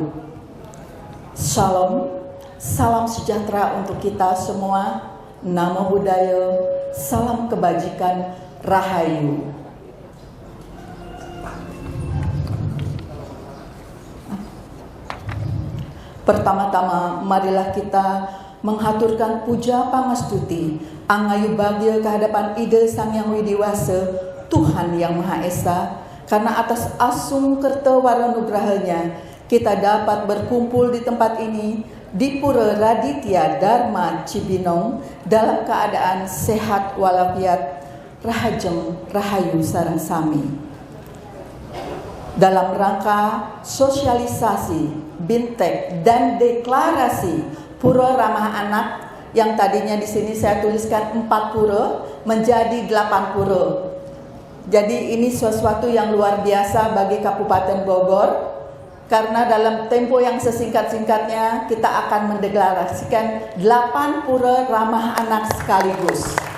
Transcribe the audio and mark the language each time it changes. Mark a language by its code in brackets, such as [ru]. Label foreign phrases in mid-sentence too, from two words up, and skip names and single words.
[id] Shalom, salam sejahtera untuk kita semua. [pi] Namo Buddhaya, [id] salam kebajikan, Rahayu. Pertama-tama, marilah kita menghaturkan [ban] puja pangastuti angayu bagya [id] kehadapan Ida Sang Yang Widiwasa, Tuhan Yang Maha Esa, karena atas [ban] asung kerta waranugrahanya [id] kita dapat berkumpul di tempat ini di Pura Raditya Dharma Cibinong dalam keadaan sehat walafiat, [ban] rahajeng rahayu sareng sami. [id] Dalam rangka sosialisasi, bintek, dan deklarasi Pura Ramah Anak yang tadinya di sini saya tuliskan 4 pura menjadi 8 pura. Jadi ini sesuatu yang luar biasa bagi Kabupaten Bogor, karena dalam tempo yang sesingkat-singkatnya kita akan mendeklarasikan 8 pura ramah anak sekaligus.